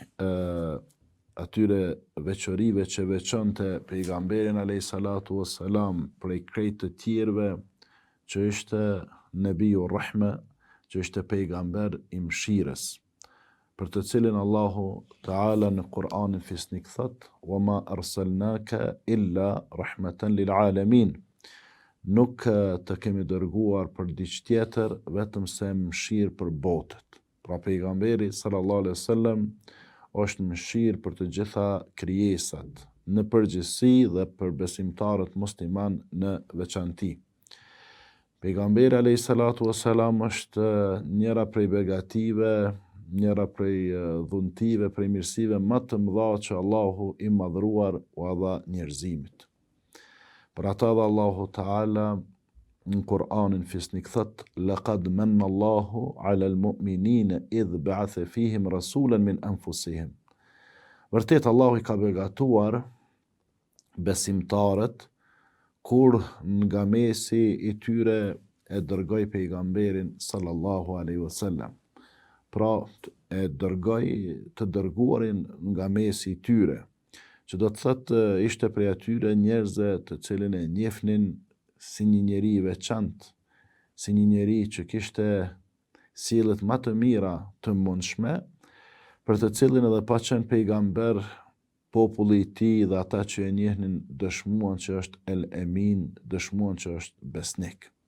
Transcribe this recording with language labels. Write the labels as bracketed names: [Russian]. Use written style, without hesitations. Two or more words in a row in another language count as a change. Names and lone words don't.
[Albanian] atyre veçorive që veçonte pejgamberin [Arabic] عليه الصلاة والسلام [Albanian] prej krejt të tjerëve, që ishte Nebiu Rahme, që ishte pejgamber i mëshirës, për të cilin Allahu Teala në Kur'anin fisnik thot: [Arabic] "وما أرسلناك إلا رحمة للعالمين." [Albanian] Nuk të kemi dërguar për diçka tjetër vetëm se mëshirë për botët. Pra pejgamberi [Arabic] صلى الله عليه وسلم [Albanian] është mëshirë për të gjitha krijesat në përgjithësi dhe për besimtarët musliman në veçanti. Pejgamberi [Arabic] عليه الصلاة والسلام [Albanian] është njëra prej begative, njëra prej dhuntive, prej mirësive më të mëdha që Allahu i madhruar u dha njerëzimit. Për ata dhe Allahu Teala në Kur'anin fisnik thot: [Arabic] "لقد من الله على المؤمنين إذ بعث فيهم رسولا من أنفسهم." [Albanian] Vërtet Allahu i ka begatuar besimtarët kur nga mesi i tyre e dërgoi pejgamberin [Arabic] صلى الله عليه وسلم. [Albanian] Pra e dërgoi të dërguarin nga mesi i tyre, që do të thotë ishte prej atyre njerëzve të cilin e njefnin si një njeri i veçantë, si një njeri që kishte sjelljet më të mira të mundshme, për të cilin edhe pa qenë pejgamber, populli i tij dhe ata që e njehnin dëshmuan që është El Emin, dëshmuan që është besnik.